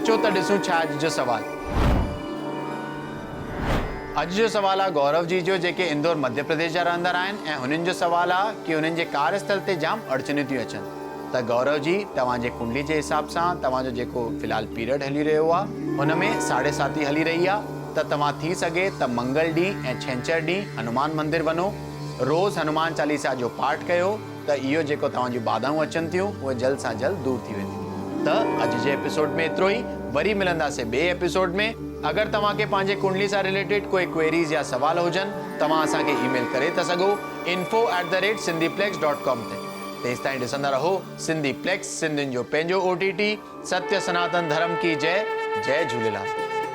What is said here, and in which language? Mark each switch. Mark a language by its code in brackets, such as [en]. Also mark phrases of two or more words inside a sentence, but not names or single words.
[sd] अचो त ॾिसूं छा अॼु जो सवाल। अॼु जो सवाल आहे गौरव जी जो, जेके इंदौर मध्य प्रदेश जा रहंदड़ आहिनि ऐं हुननि जो सवाल आहे कि हुननि जे कार्यस्थल ते जाम अड़चनियूं थियूं अचनि। त गौरव जी, तव्हांजे कुंडली जे हिसाब सां तव्हांजो जेको फ़िलहाल पीरियड हली रहियो आहे हुन में 7.5 हली रही आहे। त तव्हां थी सघे त मंगल ॾींहुं ऐं छंछरु ॾींहुं हनुमान मंदिर वञो, रोज़ हनुमान चालीसा जो पाठ कयो, त इहो जेको तव्हांजूं बाधाऊं अचनि थियूं उहे जल्द सां जल्द दूर थी वेंदियूं। त अॼु जे एपिसोड में एतिरो ई। वरी मिलंदासीं ॿिए एपिसोड में। अगरि तव्हांखे पंहिंजे कुंडली सां रिलेटेड कोई क्वेरीज़ या सवाल हुजनि, तव्हां असांखे ईमेल करे था सघो info@sindhiplex.com ते। तेसि ताईं ॾिसंदा रहो सिंधी प्लेक्स, सिंधियुनि जो पंहिंजो OTT। [hi] सत्य सनातन धर्म की जय। जय झूलेलाल।